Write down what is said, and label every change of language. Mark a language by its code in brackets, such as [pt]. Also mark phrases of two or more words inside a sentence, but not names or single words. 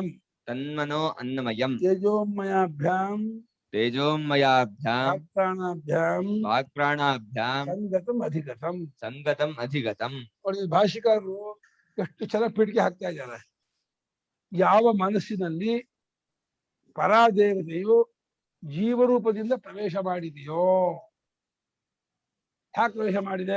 [sa] ತನ್ಮನೋ ಅನ್ನಮಯಂ ತೇಜೋಮಯಾಭ್ಯಾಂ ತೇಜೋಮಯಾಭ್ಯಾಂ ಪ್ರಾಣಾಭ್ಯಾಂ ವಾಕ್ಪ್ರಾಣಾಭ್ಯಾಂ ಸಂಗತಂ ಅಧಿಗತಂ. ಸಂಗತಂ ಅಧಿಗತಂ. [kn] ನೋಡಿ ಭಾಷಿಕಾರರು ಎಷ್ಟು ಚೆನ್ನಾಗಿ ಪೀಠಿಕೆ ಹಾಕ್ತಾ ಇದ್ದಾರೆ. ಯಾವ ಮನಸ್ಸಿನಲ್ಲಿ ಪರಾದೇವತೆಯು ಜೀವರೂಪದಿಂದ ಪ್ರವೇಶ ಮಾಡಿದೆಯೋ, ಹ್ಯಾಕ್ ಪ್ರವೇಶ ಮಾಡಿದೆ?